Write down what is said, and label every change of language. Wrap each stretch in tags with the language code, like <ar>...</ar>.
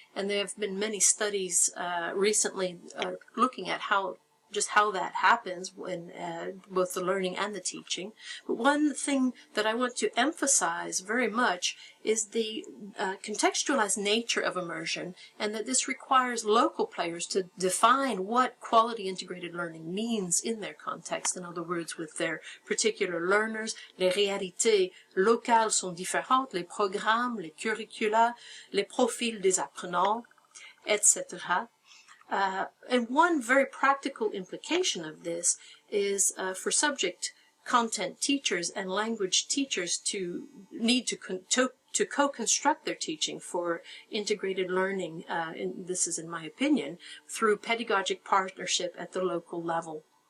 <en>And there have been many studies recently looking at how that happens when both the learning and the teaching. But one thing that I want to emphasize very much is the contextualized nature of immersion, and that this requires local players to define what quality integrated learning means in their context. In other words, with their particular learners,</en> <fr>les réalités locales sont différentes, les programmes, les curricula, les profils des apprenants, etc.</fr> <en>And one very practical implication of this is for subject content teachers and language teachers to need to co-construct their teaching for integrated learning, and this is in my opinion, through pedagogic partnership at the local level.</en>